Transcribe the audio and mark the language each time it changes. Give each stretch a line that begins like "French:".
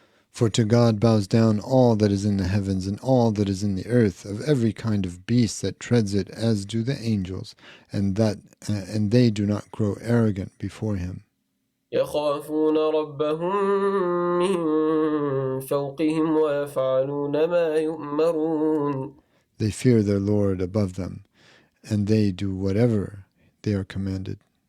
English: For to God bows down all that is in the heavens and all that is in the earth, of every kind of beast that treads it, as do the angels, and they do not grow arrogant before Him.
Arabic: يخافون ربهم من فوقهم ويفعلون ما يؤمرون.
English: They fear their Lord above them, and they do whatever they are commanded.